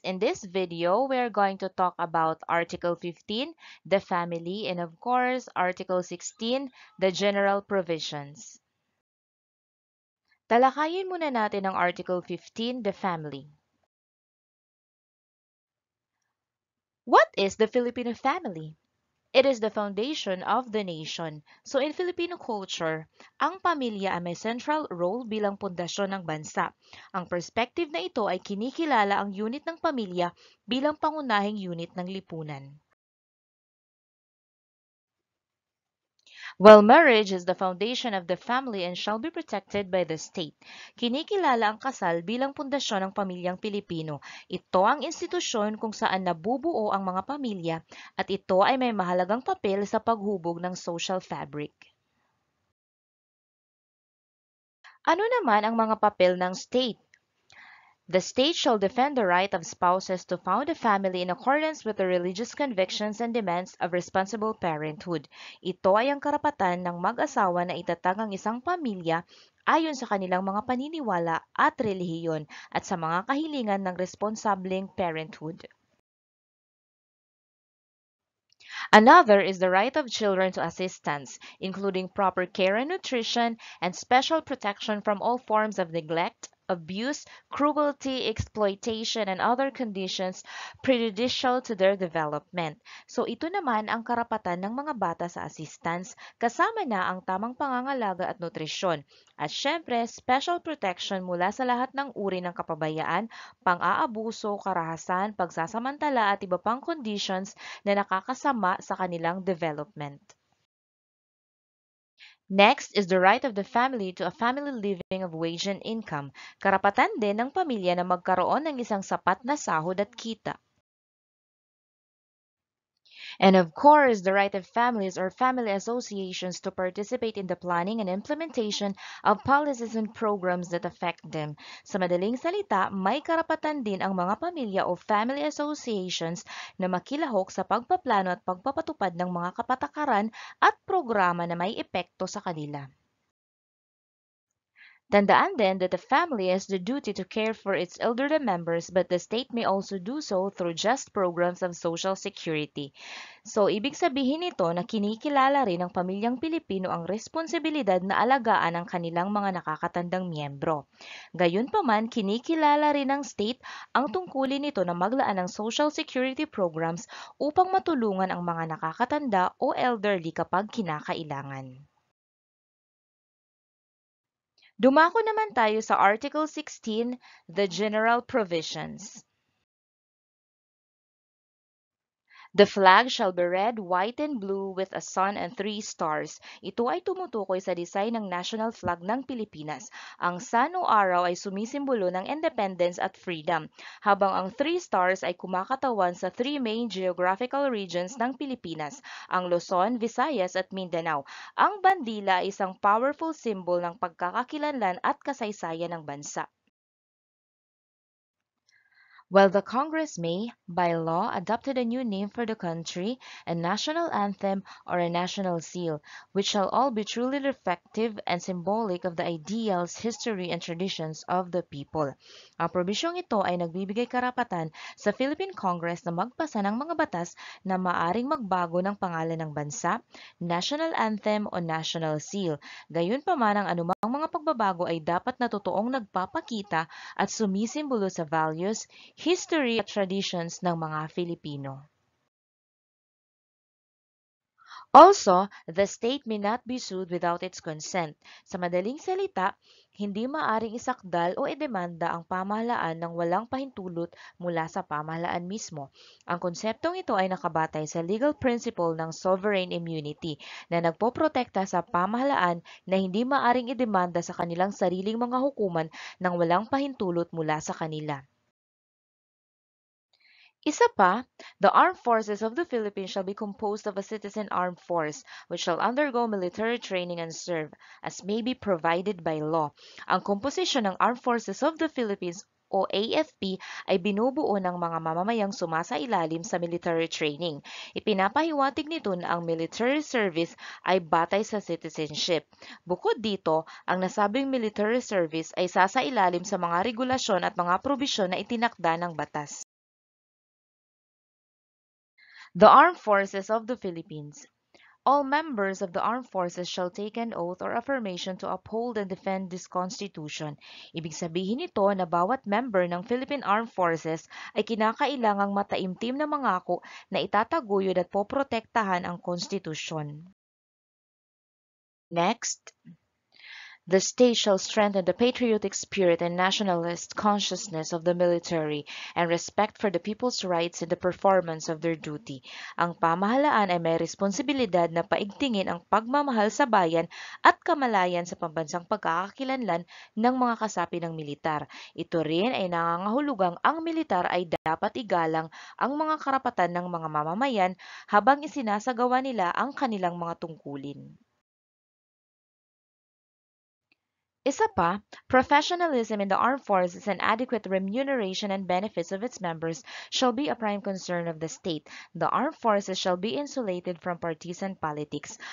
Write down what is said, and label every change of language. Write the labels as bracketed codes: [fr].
[en] In this video, we're going to talk about Article 15, the family, and of course, Article 16, the general provisions. [tl] Talakayin muna natin ang Article 15, the family. [en] What is the Filipino family? It is the foundation of the nation. So in Filipino culture, [tl] ang pamilya ay may central role bilang pundasyon ng bansa. Ang perspective na ito ay kinikilala ang unit ng pamilya bilang pangunahing unit ng lipunan. [en] While marriage is the foundation of the family and shall be protected by the state, [tl] kinikilala ang kasal bilang pundasyon ng pamilyang Pilipino. Ito ang institusyon kung saan nabubuo ang mga pamilya at ito ay may mahalagang papel sa paghubog ng social fabric. Ano naman ang mga papel ng state? [en] The state shall defend the right of spouses to found a family in accordance with the religious convictions and demands of responsible parenthood. [tl] Ito ay ang karapatan ng mag-asawa na itatag ang isang pamilya ayon sa kanilang mga paniniwala at relihiyon at sa mga kahilingan ng responsableng parenthood. [en] Another is the right of children to assistance, including proper care and nutrition, and special protection from all forms of neglect, abuse, cruelty, exploitation, and other conditions prejudicial to their development. [tl] So ito naman ang karapatan ng mga bata sa assistance, kasama na ang tamang pangangalaga at nutrisyon. At syempre, special protection mula sa lahat ng uri ng kapabayaan, pang-aabuso, karahasan, pagsasamantala at iba pang conditions na nakakasama sa kanilang development. [en] Next is the right of the family to a family living of wage and income. [tl] Karapatan din ng pamilya na magkaroon ng isang sapat na sahod at kita. [en] And of course, the right of families or family associations to participate in the planning and implementation of policies and programs that affect them. [tl] Sa madaling salita, may karapatan din ang mga pamilya o family associations na makilahok sa pagpaplano at pagpapatupad ng mga kapatakaran at programa na may epekto sa kanila. Tandaan din [en] that the family has the duty to care for its elderly members, but the state may also do so through just programs of social security. [tl] So, ibig sabihin nito na kinikilala rin ng pamilyang Pilipino ang responsibilidad na alagaan ang kanilang mga nakakatandang miyembro. Gayunpaman, kinikilala rin ng state ang tungkulin nito na maglaan ng social security programs upang matulungan ang mga nakakatanda o elderly kapag kinakailangan. Dumako naman tayo sa Article 16, the General Provisions. [en] The flag shall be red, white, and blue with a sun and three stars. [tl] Ito ay tumutukoy sa design ng national flag ng Pilipinas. Ang sun o araw ay sumisimbolo ng independence at freedom, habang ang three stars ay kumakatawan sa three main geographical regions ng Pilipinas, ang Luzon, Visayas at Mindanao. Ang bandila ay isang powerful symbol ng pagkakakilanlan at kasaysayan ng bansa. [en] While the Congress may, by law, adopted a new name for the country, a national anthem, or a national seal, which shall all be truly reflective and symbolic of the ideals, history, and traditions of the people. [tl] Ang probisyong ito ay nagbibigay karapatan sa Philippine Congress na magpasa ng mga batas na maaring magbago ng pangalan ng bansa, national anthem o national seal. Gayunpaman ang anumang mga pagbabago ay dapat na totoong nagpapakita at sumisimbolo sa values, history at traditions ng mga Filipino. [en] Also, the state may not be sued without its consent. [tl] Sa madaling salita, hindi maaring isakdal o idemanda ang pamahalaan ng walang pahintulot mula sa pamahalaan mismo. Ang konseptong ito ay nakabatay sa legal principle ng sovereign immunity na nagpoprotekta sa pamahalaan na hindi maaring idemanda sa kanilang sariling mga hukuman ng walang pahintulot mula sa kanila. Isa pa, [en] the armed forces of the Philippines shall be composed of a citizen armed force, which shall undergo military training and serve, as may be provided by law. [tl] Ang komposisyon ng [en] armed forces of the Philippines [tl] o AFP ay binubuo ng mga mamamayang sumasailalim sa military training. Ipinapahiwatig nito na ang military service ay batay sa citizenship. Bukod dito, ang nasabing military service ay sasailalim sa mga regulasyon at mga probisyon na itinakda ng batas. [en] The Armed Forces of the Philippines. All members of the armed forces shall take an oath or affirmation to uphold and defend this Constitution. [tl] Ibig sabihin nito na bawat member ng Philippine Armed Forces ay kinakailangang mataimtim na mangako na itataguyod at poprotektahan ang konstitusyon. [en] Next, the state shall strengthen the patriotic spirit and nationalist consciousness of the military and respect for the people's rights in the performance of their duty. [tl] Ang pamahalaan ay may responsibilidad na paigtingin ang pagmamahal sa bayan at kamalayan sa pambansang pagkakakilanlan ng mga kasapi ng militar. Ito rin ay nangangahulugang ang militar ay dapat igalang ang mga karapatan ng mga mamamayan habang isinasagawa nila ang kanilang mga tungkulin. Isa pa, [en] professionalism in the armed forces and adequate remuneration and benefits of its members shall be a prime concern of the state. The armed forces shall be insulated from partisan politics.